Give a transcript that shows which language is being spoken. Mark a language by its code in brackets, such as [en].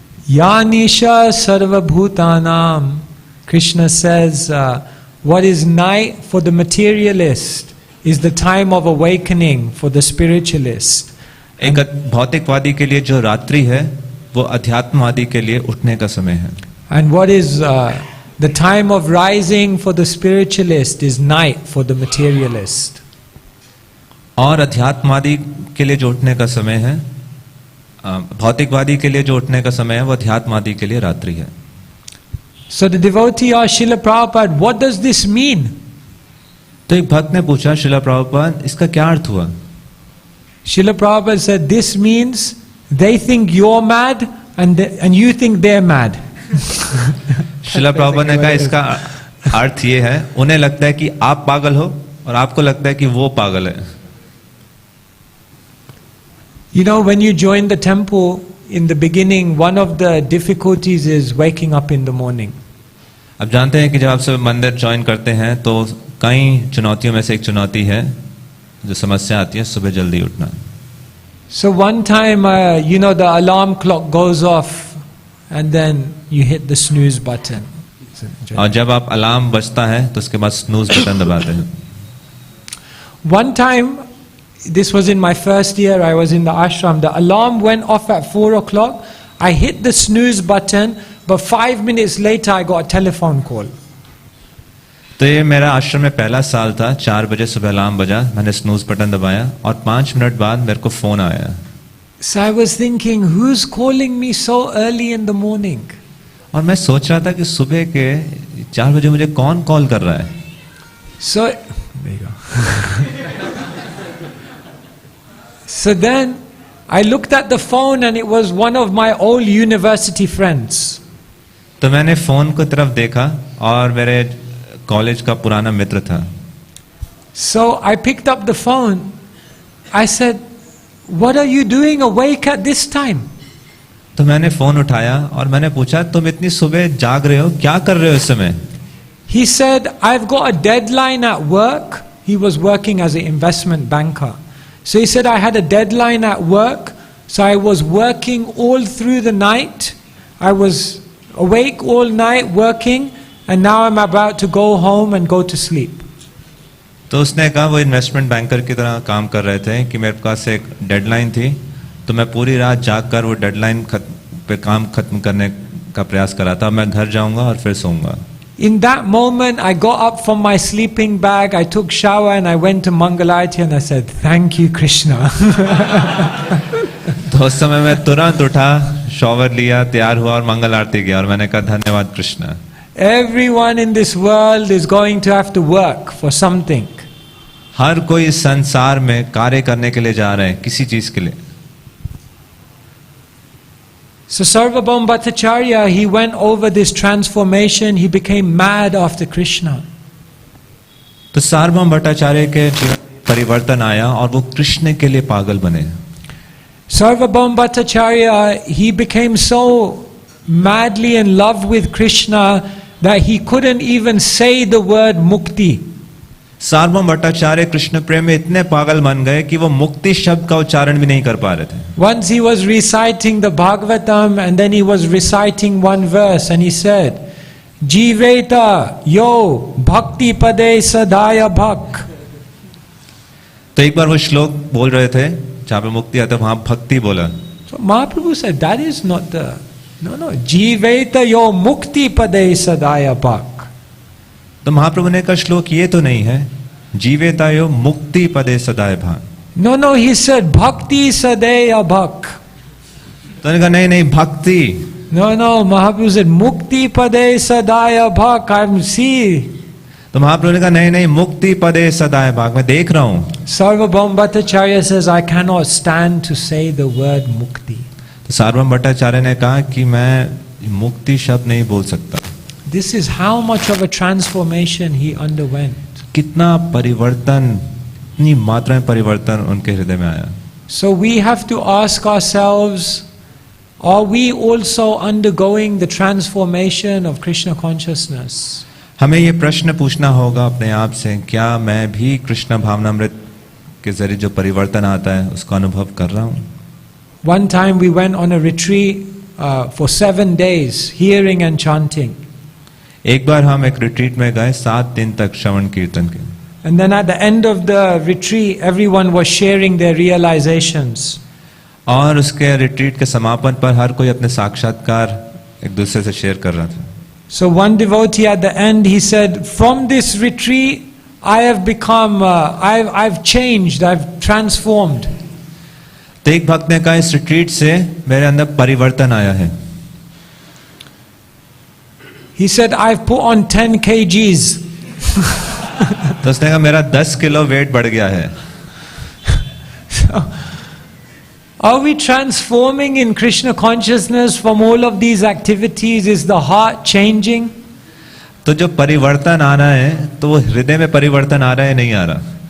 [sa] Yanisha sarvabhutanam. [en] Krishna says, what is night for the materialist is the time of awakening for the spiritualist. [hi] एक भौतिकवादी के लिए जो रात्रि है, वो अध्यात्मवादी के लिए उठने का समय है। [en] And what is the time of rising for the spiritualist is night for the materialist. [hi] और अध्यात्मवादी के लिए जो उठने का समय है, भौतिकवादी के लिए जो उठने का समय है, वो अध्यात्मवादी के लिए रात्रि है। [en] So the devotee asked Srila Prabhupada, what does this mean? [hi] तो एक भक्त ने पूछा, श्रीला प्रभुपाद, इसका क्या अर्थ हुआ? [en] Srila Prabhupada said, this means they think you're mad and you think they're mad. [hi] Srila Prabhupada ने कहा, इसका अर्थ ये है, उन्हें लगता है कि आप पागल हो और आपको लगता है कि वो पागल है। [en] You know, when you join the temple in the beginning, one of the difficulties is waking up in the morning. [hi] अब जानते हैं कि जब आप सब मंदिर ज्वाइन करते हैं तो कई चुनौतियों में से एक चुनौती है, जो समस्या आती है, सुबह जल्दी उठना। [en] So one time, you know, the alarm clock goes off and then you hit the snooze button. [hi] और जब आप अलार्म बजता है तो उसके बाद स्नूज बटन दबाते हैं। [en] One time, this was in my first year, I was in the ashram, the alarm went off at 4 o'clock, I hit the snooze button, but 5 minutes later I got a telephone call. [hi] तो ये मेरा आश्रम में पहला साल था, 4 बजे सुबह अलार्म बजा, मैंने स्नूज बटन दबाया और 5 मिनट बाद मेरे को फोन आया। [en] So I was thinking, who's calling me so early in the morning? [hi] और मैं सोच रहा था कि सुबह के 4 बजे मुझे कौन कॉल कर रहा है। [en] So, there you go. So then I looked at the phone and it was one of my old university friends. [hi] तो मैंने फोन को तरफ देखा और मेरे कॉलेज का पुराना मित्र था। [en] So I picked up the phone. I said, what are you doing awake at this time? [hi] तो मैंने फोन उठाया और मैंने पूछा, तुम इतनी सुबह जाग रहे हो, क्या कर रहे हो इस समय? [en] He said, I've got a deadline at work. He was working as an investment banker. So he said, I had a deadline at work. So I was working all through the night. I was awake all night working. And now I'm about to go home and go to sleep. [hi] तो उसने कहा, वो investment banker की तरह काम कर रहे थे कि मेरे पास एक डेडलाइन थी, तो मैं पूरी रात जागकर वो डेडलाइन पे काम खत्म करने का प्रयास कर रहा था, मैं घर जाऊंगा और फिर सोऊंगा। [en] In that moment, I got up from my sleeping bag, I took shower and I went to Mangalarti and I said, "Thank you, Krishna." [hi] तो उस समय मैं तुरंत उठा, शॉवर लिया, तैयार हुआ और मंगल आरती गया और मैंने कहा धन्यवाद Krishna. [en] Everyone in this world is going to have to work for something. [hi] हर कोई इस संसार में कार्य करने के लिए जा रहे हैं, किसी चीज के लिए। [en] So Sarvabhauma Bhattacharya, he went over this transformation, he became mad after Krishna. [hi] तो सार्वभौम भट्टाचार्य के जीवन में परिवर्तन आया और वो कृष्ण के लिए पागल बने। [en] Sarvabhauma Bhattacharya, he became so madly in love with Krishna that he couldn't even say the word mukti. [hi] सार्वभौम भट्टाचार्य कृष्ण प्रेम में इतने पागल बन गए कि वो मुक्ति शब्द का उच्चारण भी नहीं कर पा रहे थे। [en] Once he was reciting the Bhagavatam and then he was reciting one verse and he said, [sa] "Jiveta yo bhakti pade sadaya bhak." [hi] तो एक बार वो श्लोक बोल रहे थे जहाँ पे मुक्ति आता वहां भक्ति बोला। [en] So Mahaprabhu said, that is not the, no, [sa] Jiveta yo mukti pade sadaya bhak. [hi] तो महाप्रभु ने कहा श्लोक ये तो नहीं है, [sa] जीवेतायो मुक्ति पदे सदाय भान। [en] No, he said [sa] bhakti sadaya bhak. [hi] तो उन्होंने कहा नहीं भक्ति। [en] No, Mahaprabhu said [sa] mukti pade sadaya bhak. [en] I'm see. [hi] तो महाप्रभु ने कहा नहीं [sa] मुक्ति पदे सदाय भाग, [hi] मैं देख रहा हूँ। [en] Sarvabhauma Bhattacharya says, I cannot stand to say the word mukti. [hi] तो सार्वभौम भट्टाचार्य ने कहा कि मैं मुक्ति शब्द नहीं बोल सकता। [en] This is how much of a transformation he underwent. [hi] कितना परिवर्तन, इतनी मात्रा में परिवर्तन उनके हृदय में आया। [en] So we have to ask ourselves, are we also undergoing the transformation of Krishna consciousness? [hi] हमें ये प्रश्न पूछना होगा अपने आप से, क्या मैं भी कृष्ण भावनामृत के जरिए जो परिवर्तन आता है उसका अनुभव कर रहा हूँ? [en] One time we went on a retreat for 7 days, hearing and chanting. [hi] एक बार हम एक रिट्रीट में गए 7 दिन तक श्रवण कीर्तन के। [en] And then at the end of the retreat, everyone was sharing their realizations. [hi] और उसके रिट्रीट के समापन पर हर कोई अपने साक्षात्कार एक दूसरे से शेयर कर रहा था। [en] So one devotee at the end, he said, "From this retreat, I have become, I've changed, I've transformed." [hi] तो एक भक्त ने कहा इस रिट्रीट से मेरे अंदर परिवर्तन आया है। [en] He said, "I've put on 10 kgs." [hi] तो उसने कहा मेरा 10 किलो वेट बढ़ गया है। [en] So, are we transforming in Krishna consciousness from all of these activities? Is the heart changing? [hi] तो जो परिवर्तन आ रहा है तो वो हृदय में परिवर्तन आ रहा है नहीं आ रहा?